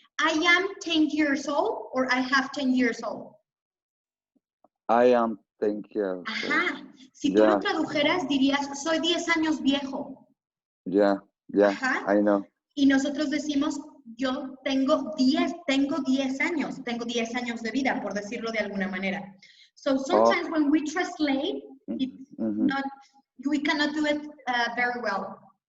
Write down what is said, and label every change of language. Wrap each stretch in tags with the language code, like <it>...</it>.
<en>I am 10 years old or I have 10 years old. I am 10 years old.</en> <es>Ajá. Si tú lo tradujeras, dirías, soy 10 años viejo.</es> <en>Yeah,</en> <es>Ajá.</es> <en>I know.</en> <es>Y nosotros decimos, yo tengo 10 años de vida, por decirlo de alguna manera.</es> <en>So sometimes when we translate, we cannot do it very well.</en>